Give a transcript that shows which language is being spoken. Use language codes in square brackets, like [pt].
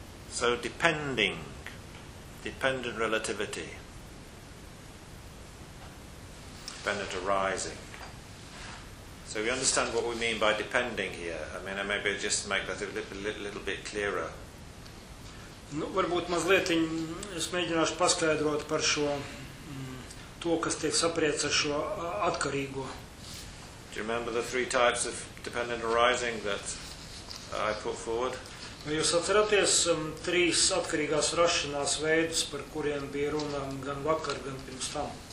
[en] So dependent relativity. Dependent arising. So we understand what we mean by depending here. I mean, maybe just make that a little bit clearer. [lv] Nu, varbūt mazlietiņ es mēģināšu paskaidrot par šo to, kas tiek saprieca ar šo atkarīgo. [en] Do you remember the three types of dependent arising that I put forward? [lv] Vai jūs atceraties trīs atkarīgās rašanās veidus, par kuriem bija runa gan vakar, gan pirms tam?